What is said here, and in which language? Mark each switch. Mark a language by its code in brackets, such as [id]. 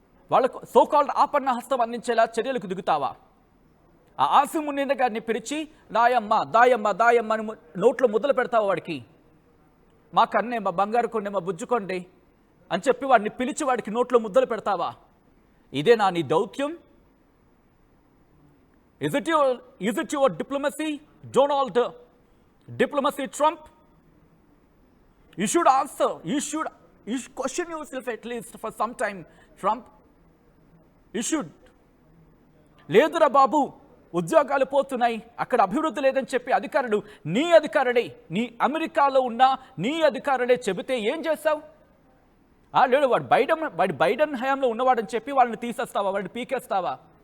[te] వాళ్ళకు సోకాల్డ్ ఆపన్న హస్తం అందించేలా చర్యలకు దిగుతావా? ఆ ఆసిమున్నీన గారిని పిలిచి దాయమ్మ అని నోట్లో ముద్దలు పెడతావా? వాడికి మా కన్నే, మా బంగారు కొండే, మా బుజ్జుకొండే అని చెప్పి వాడిని పిలిచి వాడికి నోట్లో ముద్దలు పెడతావా? ఇదేనా నీ దౌత్యం? [en] Is it your diplomacy, Donald Diplomacy Trump? You should answer. You should question yourself at least for some time, Trump. You should. [te] లేదురా బాబు, ఉద్యోగాలు పోతున్నాయి, అక్కడ అభివృద్ధి లేదని చెప్పి అధికారులు, నీ అమెరికాలో ఉన్న నీ అధికారులే చెబితే ఏం చేస్తావు? లేడు వాడు బైడెన్ హయాంలో ఉన్నవాడని చెప్పి వాళ్ళని తీసేస్తావా? వాడిని పీకేస్తావా?